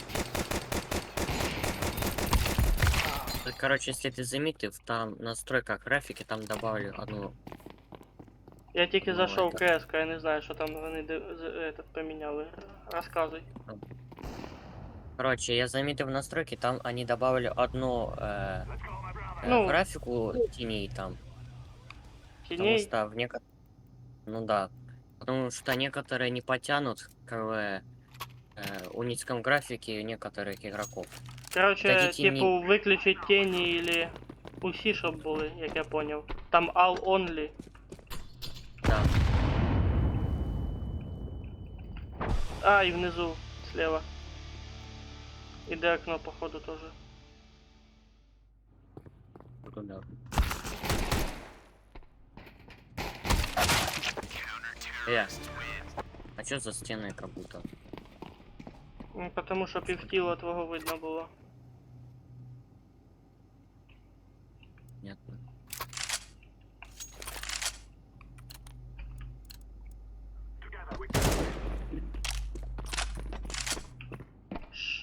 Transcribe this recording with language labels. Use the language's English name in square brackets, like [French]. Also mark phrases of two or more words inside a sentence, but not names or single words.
[Russian] Короче, если ты заметил, там в настройках графики там добавили одну. [Ukrainian] Я тільки Ну, зайшов в [Russian] это- [Ukrainian] КС, я не знаю, що там вони этот поміняли. Розказуй. [Russian] Короче, я заметил в настройке, там они добавили одну Ну. графику теней там. Потому [Ukrainian] Тіней. [Russian] что в некоторых... Ну да. Потому что некоторые не потянут к унитском графике некоторых игроков. Короче, Кстати, [Ukrainian] типу, виключить тіні или усі, щоб були, як я поняв. [English] Там all only. [Russian] Да. [Ukrainian] А, і внизу, слева. Іде окно, походу, тоже. [Russian] Да. А чё за стены как будто? [Ukrainian] Ну, потому що півтіла твого видно було. [Russian] Понятно. Шш.